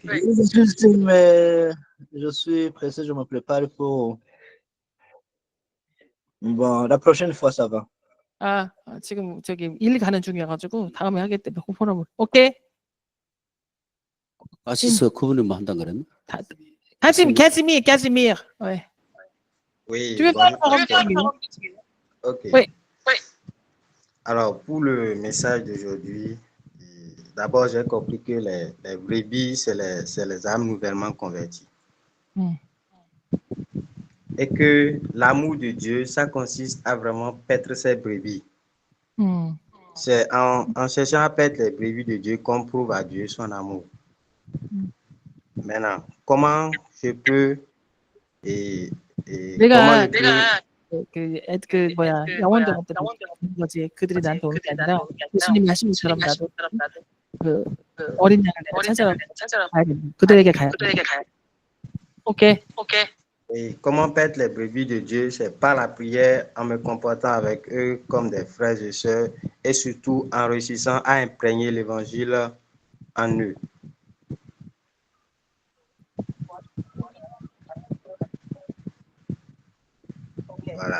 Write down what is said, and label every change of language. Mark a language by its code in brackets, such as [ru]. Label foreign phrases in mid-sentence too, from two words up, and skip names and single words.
[fr] Mais je suis pressé, je me prépare pour... Bon, la prochaine fois, ça va. [ko] 지금 저기 일 가는 중이어가지고 다음에 하겠대. 포럼을. 오케이. 아시스 그분이 뭐 한다는 거랬나? [fr] Casimir. Ouais. Oui. Tu veux faire un forum? Ok. Oui. Alors, pour le message d'aujourd'hui, d'abord, j'ai compris que les brebis, c'est les âmes nouvellement converties. Et que l'amour de Dieu, ça consiste à vraiment paître ses brebis. C'est en cherchant à paître les brebis de Dieu qu'on prouve à Dieu son amour. Maintenant, comment je peux [ko] 영원도 못 되는 거지. 그들이 나한테 오는 게 아니라 예수님이 하신 것처럼 나도 그 어린 양을 내가 찾아가야 된다. 그들에게 가야 돼. [fr] OK. Et comment paître les brebis de Dieu? C'est par la prière, en me comportant avec eux comme des frères et sœurs, et surtout en réussissant à imprégner l'évangile en eux. Voilà.